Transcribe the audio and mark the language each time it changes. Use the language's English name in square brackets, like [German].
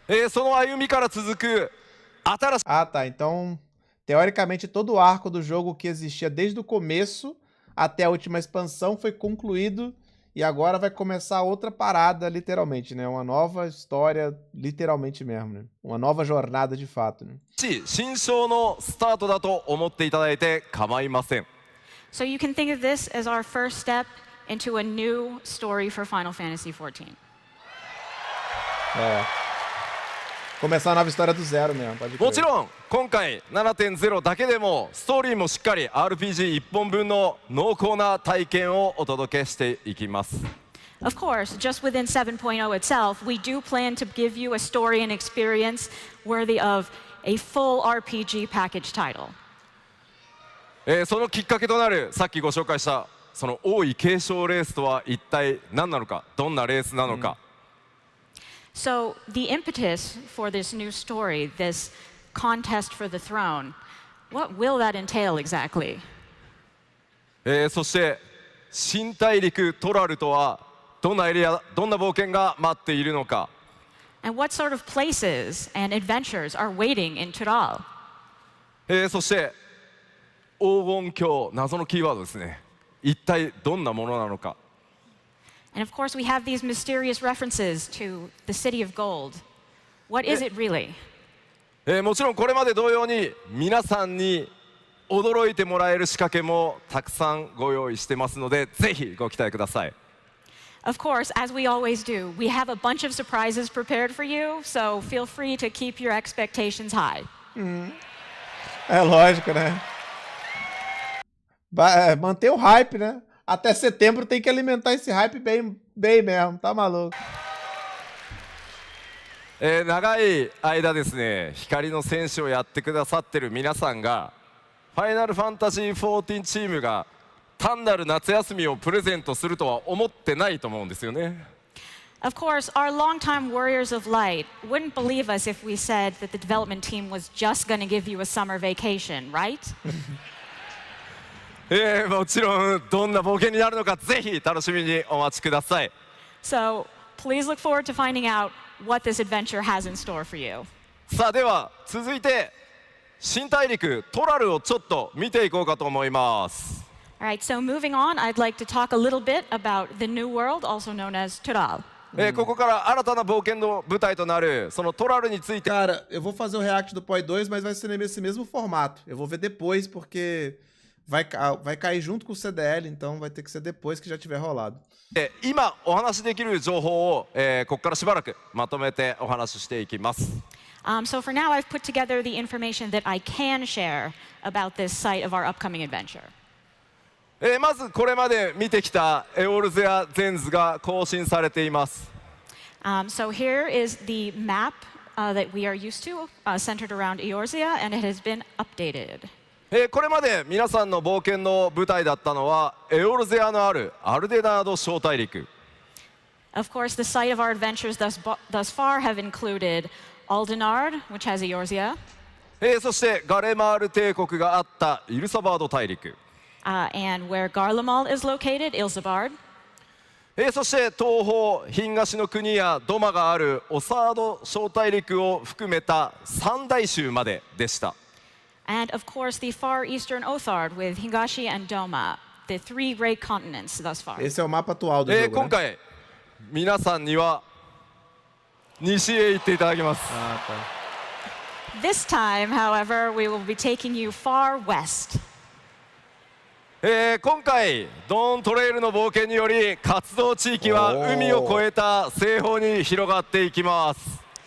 [Japanese] その歩みから続く新しい [Portuguese] Ah, tá. Então, teoricamente, todo o arco do jogo que existia desde o começo até a última expansão foi concluído e agora vai começar outra parada, literalmente, né? Uma nova história, literalmente mesmo, né? Uma nova jornada de fato, né? [Japanese] 新章のスタートだと思っていただいて構いません。 [English] So you can think of this as our first step into a new story for Final Fantasy XIV. [Portuguese] É. Começar a nova história do zero mesmo, pode crer. [Japanese] もちろん今回 7.0 だけでもストーリーもしっかり RPG1 本分の濃厚な体験をお届けしていきます。 [English] Of course, just within 7.0 itself, we do plan to give you a story and experience worthy of a full RPG package title. [Japanese] そのきっかけとなるさっきご紹介したその王位継承レースとは一体何なのか、どんなレースなのか。 [English] So the impetus for this new story, this contest for the throne, what will that entail exactly? [Japanese] そして新大陸トラルとはどんなエリア、どんな冒険が待っているのか。 [English] And what sort of places and adventures are waiting in Tural? [Japanese] そして黄金鏡、謎のキーワードですね。一体どんなものなのか。 [English] And of course, we have these mysterious references to the City of Gold. What is it really? [Japanese] もちろんこれまで同様に皆さんに驚いてもらえる仕掛けもたくさんご用意してますので、ぜひご期待ください。 [English] Of course, as we always do, we have a bunch of surprises prepared for you, so feel free to keep your expectations high. [Portuguese] É lógico, né? Manter o hype, né? Até setembro tem que alimentar esse hype bem mesmo, tá maluco? [Japanese] 長い間ですね、光の戦士をやってくださってる皆さんがファイナルファンタジー14チームが単なる夏休みをプレゼントするとは思ってないと思うんですよね。 [English] Of course, our longtime warriors of light wouldn't believe us if we said that the development team was just going to give you a summer vacation, right? [Japanese] もちろんどんな冒険になるのかぜひ楽しみにお待ちください。 [English] So please look forward to finding out what this adventure has in store for you. [Japanese] さあでは続いて新大陸トラルをちょっと見ていこうかと思います。 [English] All right, so moving on, I'd like to talk a little bit about the new world, also known as Tural. [Japanese] ここから新たな冒険の舞台となるそのトラルについて。 [Portuguese] Cara, eu vou fazer o react do POI 2, mas vai ser nesse mesmo formato. Eu vou ver depois, porque vai cair junto com o CDL, então vai ter que ser depois que já tiver rolado. [Japanese] 今お話しできる情報を、ここからしばらくまとめてお話ししていきます。 [English] So for now, I've put together the information that I can share about this site of our upcoming adventure. [Japanese] まずこれまで見てきたエオルゼアゼンズが更新されています。 [English] So here is the map that we are used to, centered around Eorzea, and it has been updated. [Japanese] これまで皆さんの冒険の舞台だったのはエオルゼアのあるアルデナード小大陸。 [English] Of course, the site of our adventures thus far have included Aldenard, which has Eorzea, [Japanese] そしてガレマール帝国があったイルサバード大陸。 [English] and where Garlemald is located, Ilsabard. [Japanese] そして東方東の国やドマがあるオサード小大陸を含めた三大州まででした。 [English] And of course, the far eastern Othard with Higashi and Doma, the 3 great continents thus far. [Portuguese] Esse é o mapa atual do jogo, [Japanese] 今 [Portuguese] né? [Japanese] 回皆さんには西へ行っていただきます。 [Portuguese] Ah, tá. [English] This time, however, we will be taking you far west. [Japanese] 今回ドーントレイルの冒険により活動地域は海を越えた西方に広がっていきます。